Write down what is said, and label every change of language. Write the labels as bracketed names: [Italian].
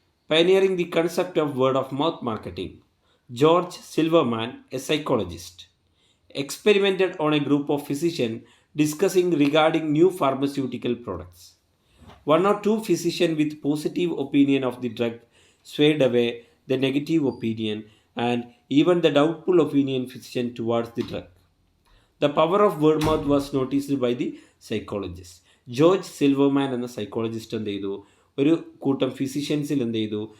[English] Pioneering the concept of word of mouth marketing. George Silverman, a psychologist, experimented on a group of physicians discussing regarding new pharmaceutical products. One or two physicians with positive opinion of the drug swayed away the negative opinion and even the doubtful opinion physician towards the drug. The power of word mouth was noticed by the psychologist. [Malayalam] George Silverman എന്ന psychologist എന്ത് ചെയ്തു? ഒരു കൂട്ടം ഫിസിഷ്യൻസിൽ എന്ത് ചെയ്തു?